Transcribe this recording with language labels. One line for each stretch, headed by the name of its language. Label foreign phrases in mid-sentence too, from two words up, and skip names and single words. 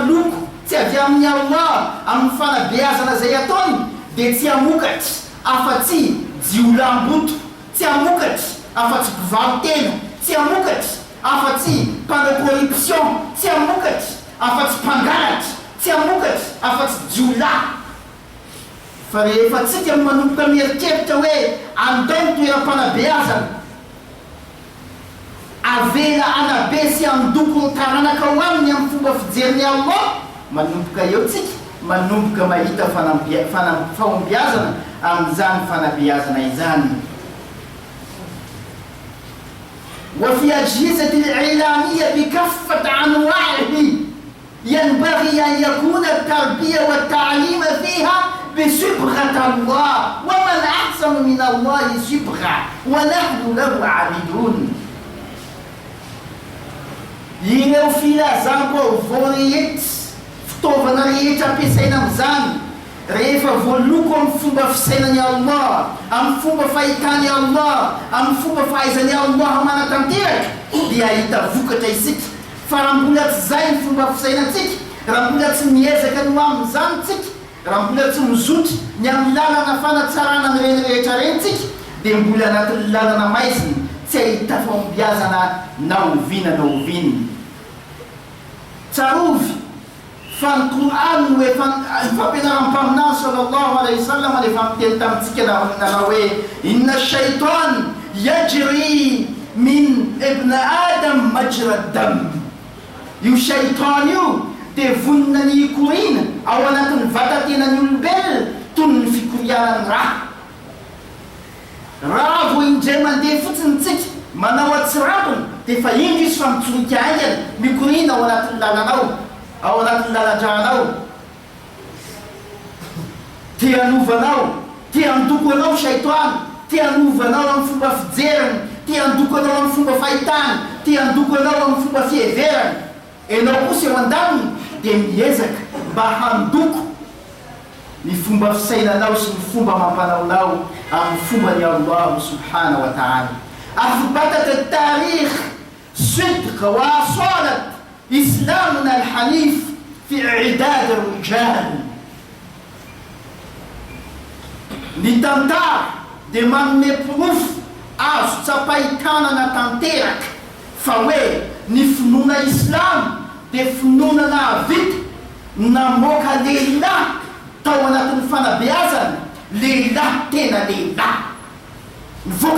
Malagasy: loko tsy avy amin'ny Allah amin'ny fanabeazana zay ataony dia tsy amokatry afa-tsy jiolam-boto tsy amokatry afa-tsy mpivarotena tsy amokatry afa-tsy mpanao corruption tsy amokatry afa-tsy mpangalatry tsy amokatry afa-tsy jiola fa rehefa tsika manomboka mieritreritra hoe andao ny toeram-panabeazana avela anabe sy andoko ny taranaka ho aminy amin'ny fomba fijeriny Allah manomboka eo tsika manomboka mahita fahombiazana amin'izany fanabeazana izany
Arabic: وفي أجهزة الإعلامية بكافة أنواعه ينبغي أن يكون التربية والتعليم فيها بصبغة الله ومن أحسن من الله صبغة ونحن له عابدون
Malagasy: ireo filazana vaovao rehetra fitaovana rehetra ampiasaina amin'izany rehefa voaloko amin'ny fomba fisainany Allah amin'ny fomba fahitany Allah amin'ny fomba fahaizany Allah manatanteraka dia ahita vokatra isika fa raha mbola tsy zay ny fomba fisainantsika raha mbola tsy miezaka no amin'izany tsika raha mbola tsy mizotra ny amin'ny lalana fanatsarana ny reny rehetra rentsika dia mbola anatin'ny lalana maizina tsy ahita fahombiazana na ovina na oviny tsarovy fa ny Qur'an hoe fampianaram-paminany
Arabic: صلى الله عليه وسلم
Malagasy: rehefa miteny tamintsika nanao hoe
Arabic: إن الشيطان يجري من ابن آدم مجرى الدم.
Malagasy: Io shaitan io dia vonina ny korina ao anatin'ny vatatenany olombelona toy ny fikorianany raha vo indray mandeha fotsiny tsika manao atsirabony dia fa indro izy fa mitsorika aingana mikorina ao anatin'ny lalanao ao anatin'ny lalandranao te hanovanao te handoko anao shaitan te hanovanao amin'ny fomba fijeriny te handoko anao amin'ny fomba fahitany te handoko anao amin'ny fomba fiheverany enao kosa eo an-daniny dia miezaka mba handoko ny fomba fisainanao sy ny fomba mampanaonao amin'ny fomba ny Allah
Arabic: سبحانه وتعالى. أثبتت التاريخ صدق وأصالة إسلامنا الحنيف في إعداد الرجال لتنتار
Malagasy: de manome proof azo tsapaitanana tanteraka fa hoe ny finoana islam dia finoana nahavita namoaka lehilahy tao anatin'ny fanabeazana lehilahy tena lehilahy nivoaka